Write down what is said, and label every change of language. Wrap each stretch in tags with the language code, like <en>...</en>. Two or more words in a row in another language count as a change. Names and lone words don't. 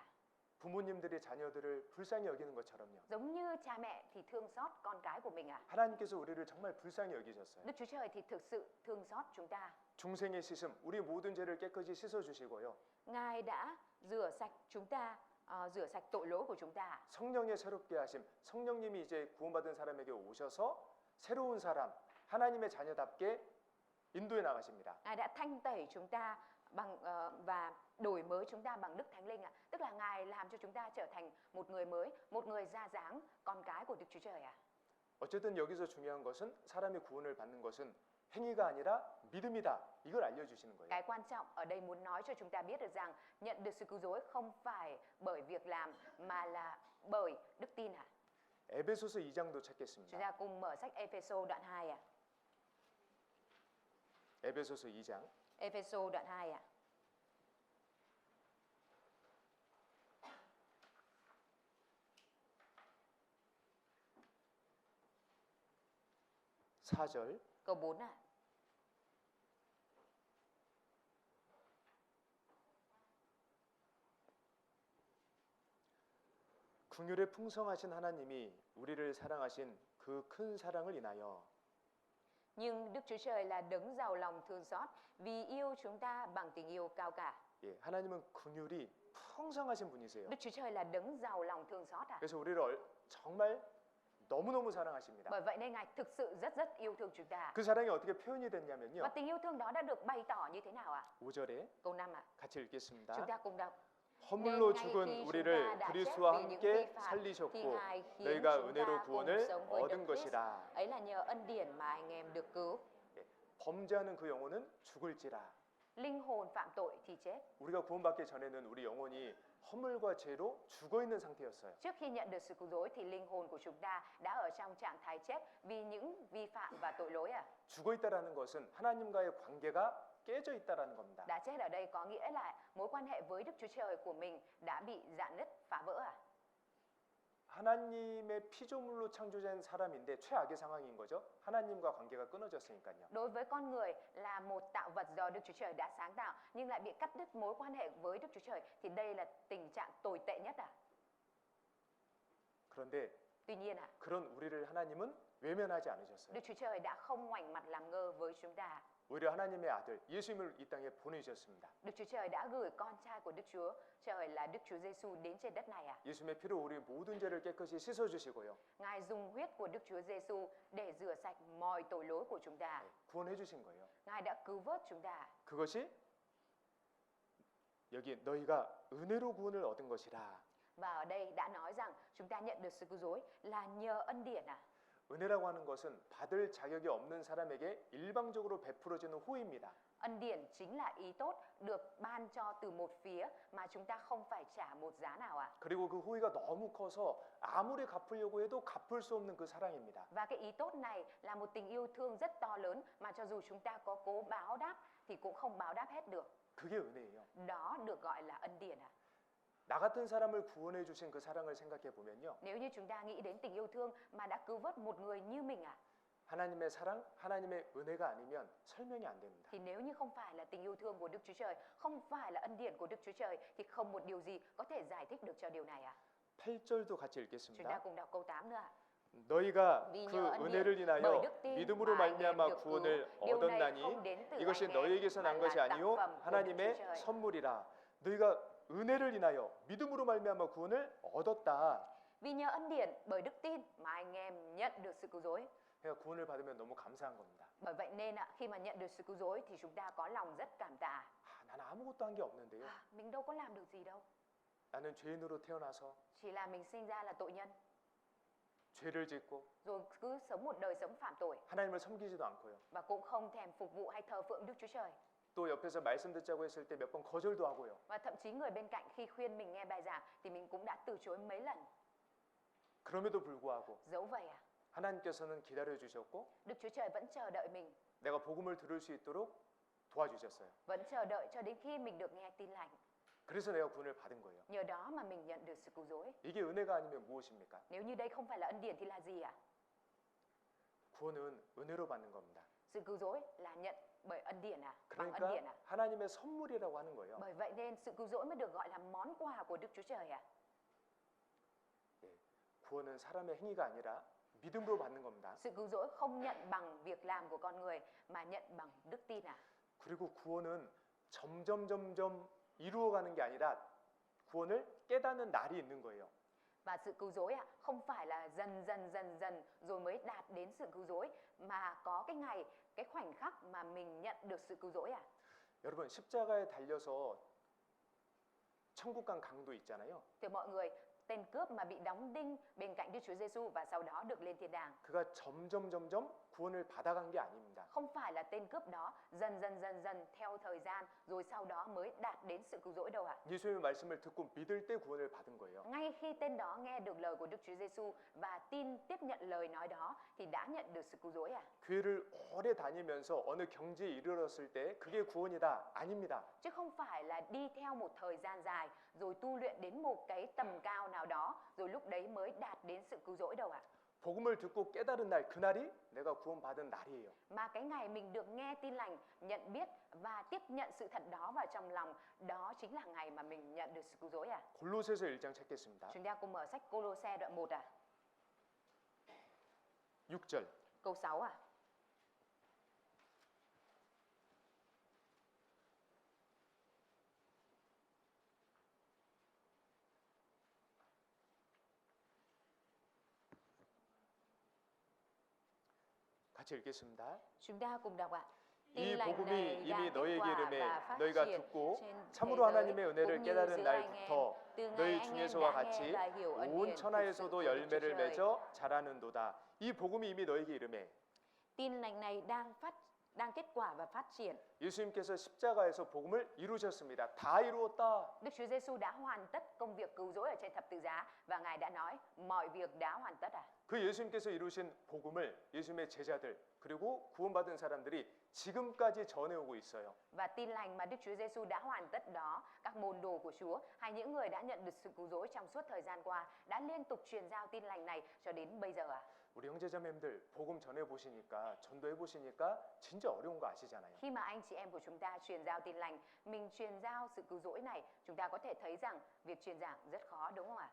<ko>부모님들이 자녀들을 불쌍히 여기는 것처럼요.</ko> <vi>Giống như cha mẹ thì thương xót con cái của mình ạ.</vi> <ko>하나님께서 우리를 정말 불쌍히 여기셨어요.</ko> <vi>Đức Chúa Trời thì thực sự thương xót chúng ta.</vi> <ko>중생의 씻음, 우리 모든 죄를 깨끗이 씻어 주시고요.</ko> <vi>Ngài đã rửa sạch chúng ta, rửa sạch tội lỗi của chúng ta.</vi> <ko>성령의 새롭게 하심, 성령님이 이제 구원받은 사람에게 오셔서 새로운 사람, 하나님의 자녀답게 인도해 나가십니다.</ko> <vi>Ngài đã thanh tẩy chúng ta bằng và đổi mới chúng ta bằng Đức Thánh Linh ạ. Tức là Ngài làm cho chúng ta trở thành một người mới, một người ra dáng con cái của Đức Chúa Trời ạ.</vi> <ko>어쨌든 여기서 중요한 것은 사람이 구원을 받는 것은 행위가 아니라 믿음이다. 이걸 알려주시는 거예요.</ko> <vi>Cái quan trọng ở đây muốn nói cho chúng ta biết được rằng nhận được sự cứu rỗi không phải bởi việc làm mà là bởi đức tin ạ.</vi> <ko>에베소서 2장도</ko> <vi>Chúng</vi> <ko>찾겠습니다.</ko> <vi>ta cùng mở sách Ephesos đoạn 2 ạ.</vi> <ko>에베소서 2장</ko> <vi>Ephesos đoạn 2 ạ.</vi> <ko>(4절)</ko> <vi>Câu 4 ạ.</vi> <ko>긍휼에 풍성하신 하나님이 우리를 사랑하신 그 큰 사랑을 인하여</ko> <vi>Nhưng Đức Chúa Trời là đấng giàu lòng thương xót vì yêu chúng ta bằng tình yêu cao cả.</vi> <ko>예, 하나님은 긍휼이 풍성하신 분이세요.</ko> <vi>Đức Chúa Trời là đấng giàu lòng thương xót ạ.</vi> <ko>그래서 우리를 정말 너무너무 사랑하십니다.</ko> <vi>Bởi vậy nên Ngài thực sự rất yêu thương chúng ta.</vi> <ko>그 사랑이 어떻게 표현이 됐냐면요.</ko> <vi>Và tình yêu thương đó đã được bày tỏ như thế nào ạ?</vi> <ko>5절에</ko> <vi>Câu 5 ạ.</vi> <ko>같이 읽겠습니다.</ko> <vi>Chúng ta cùng đọc.</vi> <ko>허물로 죽은 우리를 그리스도와 함께 살리셨고 너희가 은혜로 구원을 얻은 것이라.</ko> <vi>Ấy là nhờ ân điển mà anh em được cứu.</vi> <ko>예, 범죄하는 그 영혼은 죽을지라.</ko> <vi>Linh hồn phạm tội thì chết.</vi> <ko>우리가 구원받기 전에는 우리 영혼이 허물과 죄로 죽어 있는 상태였어요.</ko> <vi>Trước khi nhận được sự cứu rỗi thì linh hồn của chúng ta đã ở trong trạng thái chết vì những vi phạm và tội lỗi à?</vi> <ko>죽어 있다라는 것은 하나님과의 관계가 깨져 있다라는 겁니다.</ko> <vi>Đã chết ở đây có nghĩa là mối quan hệ với Đức Chúa Trời của mình đã bị rạn nứt, phá vỡ à?</vi> <ko>하나님의 피조물로 창조된 사람인데 최악의 상황인 거죠. 하나님과 관계가 끊어졌으니까요.</ko> <vi>Đối với con người là một tạo vật do Đức Chúa Trời đã sáng tạo nhưng lại bị cắt đứt mối quan hệ với Đức Chúa Trời thì đây là tình trạng tồi tệ nhất à?</vi> <ko>그런데</ko> <vi>Tuy nhiên à,</vi> <ko>그런 우리를 하나님은 외면하지 않으셨어요.</ko> <vi>Đức Chúa Trời đã không ngoảnh mặt làm ngơ với chúng ta.</vi> <ko>오히려 하나님의 아들 예수님을 이 땅에 보내주셨습니다.</ko> <vi>Đức Chúa Trời đã gửi con trai của Đức Chúa Trời là Đức Chúa Giêsu đến trên đất này à?</vi> <ko>예수님의 피로 우리 모든 죄를 깨끗이 씻어주시고요.</ko> <vi>Ngài dùng huyết của Đức Chúa Giêsu để rửa sạch mọi tội lỗi của chúng ta.</vi> <ko>구원해 주신 거예요.</ko> <vi>Ngài đã cứu vớt chúng ta.</vi> <ko>그것이 여기 너희가 은혜로 구원을 얻은 것이라.</ko> <vi>Và ở đây đã nói rằng chúng ta nhận được sự cứu rỗi là nhờ ân điển à?</vi> <ko>은혜라고 하는 것은 받을 자격이 없는 사람에게 일방적으로 베풀어지는 호의입니다.</ko> <vi>Ân điển chính là ý tốt được ban cho từ một phía mà chúng ta không phải trả một giá nào ạ.</vi> <ko>그리고 그 호의가 너무 커서 아무리 갚으려고 해도 갚을 수 없는 그 사랑입니다.</ko> <vi>Và cái ý tốt này là một tình yêu thương rất to lớn mà cho dù chúng ta có cố báo đáp thì cũng không báo đáp hết được.</vi> <ko>그게 은혜예요.</ko> <vi>Đó được gọi là ân điển ạ.</vi> <ko>나 같은 사람을 구원해 주신 그 사랑을 생각해 보면요.</ko> <vi>Nếu như chúng ta nghĩ đến tình yêu thương mà đã cứu vớt một người như mình ạ,</vi> <ko>하나님의 사랑, 하나님의 은혜가 아니면 설명이 안 됩니다.</ko> <vi>thì nếu như không phải là tình yêu thương của Đức Chúa Trời, không phải là ân điển của Đức Chúa Trời thì không một điều gì có thể giải thích được cho điều này ạ.</vi> <ko>8절도 같이</ko> <vi>Chúng ta</vi> <ko>읽겠습니다.</ko> <vi>cùng đọc câu 8 nữa ạ.</vi> <ko>너희가</ko> <vi>Vì</vi> <ko>그</ko> <vi>nhờ ân</vi> <ko>은혜를</ko> <vi>điển bởi</vi> <ko>인하여</ko> <vi>đức tin</vi> <ko>믿음으로</ko> <vi>mà anh em</vi> <ko>말미암아</ko> <vi>được cứu.</vi> <ko>구원을</ko> <vi>Điều này</vi> <ko>얻었나니</ko> <vi>không đến từ</vi> <ko>이것이</ko> <vi>anh em</vi> <ko>너희에게서</ko> <vi>mà</vi> <ko>난</ko> <vi>là</vi> <ko>것이</ko> <vi>tặng</vi> <ko>아니요</ko> <vi>phẩm của Đức Chúa</vi> <ko>하나님의</ko> <vi>Trời.</vi> <ko>선물이라. 너희가 은혜를 인하여 믿음으로 말미암아 구원을 얻었다.</ko> <vi>Vì nhờ ân điển bởi đức tin mà anh em nhận được sự cứu rỗi.</vi> <ko>그러니까 구원을 받으면 너무 감사한 겁니다.</ko> <vi>Bởi vậy nên ạ, khi mà nhận được sự cứu rỗi thì chúng ta có lòng rất cảm tạ.</vi> <ko>나는 아무것도 한 게 없는데요.</ko> <vi>Mình đâu có làm được gì đâu.</vi> <ko>나는 죄인으로 태어나서</ko> <vi>Chỉ là mình sinh ra là tội nhân,</vi> <ko>죄를 짓고</ko> <vi>rồi cứ sống một đời sống phạm tội</vi> <ko>하나님을 섬기지도 않고요.</ko> <vi>và cũng không thèm phục vụ hay thờ phượng Đức Chúa Trời.</vi> <ko>또 옆에서 말씀 듣자고 했을 때 몇 번 거절도 하고요.</ko> <vi>Và thậm chí người bên cạnh khi khuyên mình nghe bài giảng thì mình cũng đã từ chối mấy lần.</vi> <ko>그럼에도 불구하고</ko> <vi>Dẫu vậy à,</vi> <ko>하나님께서는 기다려 주셨고</ko> <vi>Đức Chúa Trời vẫn chờ đợi mình,</vi> <ko>내가 복음을 들을 수 있도록 도와주셨어요.</ko> <vi>vẫn chờ đợi cho đến khi mình được nghe tin lành.</vi> <ko>그래서 내가 구원을 받은 거예요.</ko> <vi>Nhờ đó mà mình nhận được sự cứu rỗi.</vi> <ko>이게 은혜가 아니면 무엇입니까?</ko> <vi>Nếu như đây không phải là ân điển thì là gì ạ?</vi> <ko>구원은 은혜로 받는 겁니다.</ko> <vi>Sự cứu rỗi là nhận bởi ân điển à? Bằng ân điển</vi> <ko>그러니까</ko> <vi>à?</vi> <ko>하나님의 선물이라고 하는 거예요.</ko> <vi>Bởi vậy nên sự cứu rỗi mới được gọi là món quà của Đức Chúa Trời à?</vi> <ko>예, 구원은 사람의 행위가 아니라 믿음으로 받는 겁니다.</ko> <vi>Sự cứu rỗi không nhận bằng việc làm của con người mà nhận bằng đức tin à?</vi> <ko>그리고 구원은 점점 이루어가는 게 아니라 구원을 깨닫는 날이 있는 거예요.</ko> <vi>Và sự cứu rỗi ạ, không phải là dần rồi mới đạt đến sự cứu rỗi mà có cái ngày, cái khoảnh khắc mà mình nhận được sự cứu rỗi à?</vi> <ko>여러분 십자가에 달려서 천국 간 강도 있잖아요.</ko> <vi>Thì mọi người, tên cướp mà bị đóng đinh bên cạnh Đức Chúa Giêsu và sau đó được lên thiên đàng,</vi> <ko>그가 점점 구원을 받아간 게 아닙니다.</ko> <vi>không phải là tên cướp đó dần theo thời gian rồi sau đó mới đạt đến sự cứu rỗi đâu ạ.</vi> <ko>예수님의 말씀을 듣고 믿을 때 구원을 받은 거예요.</ko> <vi>Ngay khi tên đó nghe được lời của Đức Chúa Giêsu và tin tiếp nhận lời nói đó thì đã nhận được sự cứu rỗi à?</vi> <ko>교회를 오래 다니면서 어느 경지에 이르렀을 때 그게 구원이다. 아닙니다.</ko> <vi>Chứ không phải là đi theo một thời gian dài rồi tu luyện đến một cái tầm cao nào đó rồi lúc đấy mới đạt đến sự cứu rỗi đâu ạ.</vi> <ko>복음을 듣고 깨달은 날 그날이 내가 구원받은 날이에요.</ko> <vi>Mà cái ngày mình được nghe tin lành, nhận biết và tiếp nhận sự thật đó vào trong lòng, đó chính là ngày mà mình nhận được sự cứu rỗi à?</vi> <ko>골로새서 1장 찾겠습니다.</ko> <vi>Chúng ta cùng mở sách Cô-lô-se đoạn 1 à?</vi> <ko>6절.</ko> <vi>Câu 6 à?</vi> <ko>같이 읽겠습니다.</ko> <vi>Chúng ta cùng đọc ạ.</vi> <ko>이</ko> <vi>Tin lành</vi> <ko>복음이</ko> <vi>này</vi> <ko>이미</ko> <vi>đã kết</vi> <ko>너희에게</ko> <vi>quả</vi> <ko>이름에</ko> <vi>và phát</vi> <ko>너희가</ko> <vi>triển</vi> <ko>듣고</ko> <vi>trên</vi> <ko>참으로</ko> <vi>thế giới,</vi> <ko>하나님의 은혜를</ko> <vi>cũng như</vi> <ko>깨달은</ko> <vi>giữa anh em.</vi> <ko>날부터</ko> <vi>Từ ngày</vi> <ko>너희</ko> <vi>anh em</vi> <ko>중에서와</ko> <vi>đã</vi> <ko>같이</ko> <vi>nghe và hiểu ân</vi> <ko>온</ko> <vi>điển thực sự</vi> <ko>천하에서도</ko> <vi>của Đức Chúa</vi> <ko>열매를</ko> <vi>Trời.</vi> <ko>맺어 자라는도다. 이 복음이 이미 너희에게 이름에</ko> <vi>Tin lành này đang kết quả và phát triển.</vi> <ko>예수님께서 십자가에서 복음을 이루셨습니다. 다 이루었다.</ko> <vi>Đức Chúa Giêsu đã hoàn tất công việc cứu rỗi ở trên thập tự giá và Ngài đã nói mọi việc đã hoàn tất.</vi> <ko>그 예수님께서 이루신 복음을 예수님의 제자들 그리고 구원받은 사람들이 지금까지 전해오고 있어요.</ko> <vi>Và tin lành mà Đức Chúa Giêsu đã hoàn tất đó, các môn đồ của Chúa hay những người đã nhận được sự cứu rỗi trong suốt thời gian qua đã liên tục truyền giao tin lành này cho đến bây giờ.</vi> <ko>우리 형제자매님들 복음 전해 보시니까 전도해 보시니까 진짜 어려운 거 아시잖아요.</ko> <vi>Khi mà anh chị em của chúng ta truyền giao tin lành, mình truyền giao sự cứu rỗi này, chúng ta có thể thấy rằng việc truyền giảng rất khó, đúng không ạ?</vi>